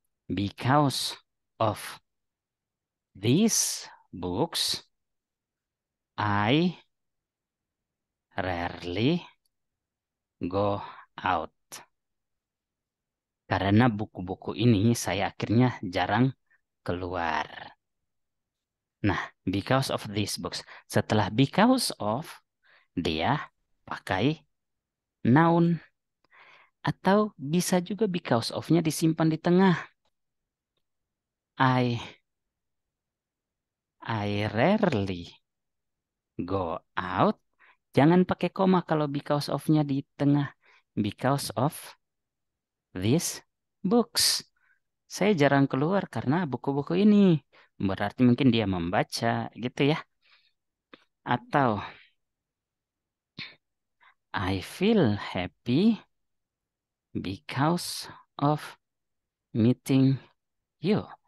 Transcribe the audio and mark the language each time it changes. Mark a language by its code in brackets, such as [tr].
[en] Because of these books, I rarely go out. [id] Karena buku-buku ini saya akhirnya jarang keluar. [en] Nah, because of these books. [id] Setelah because of, dia pakai noun. Atau bisa juga because of-nya disimpan di tengah. [en] I rarely go out. [id] Jangan pakai koma kalau because of-nya di tengah. [en] Because of these books. [id] Saya jarang keluar karena buku-buku ini. Berarti mungkin dia membaca gitu ya. [en] Atau I feel happy because of meeting you.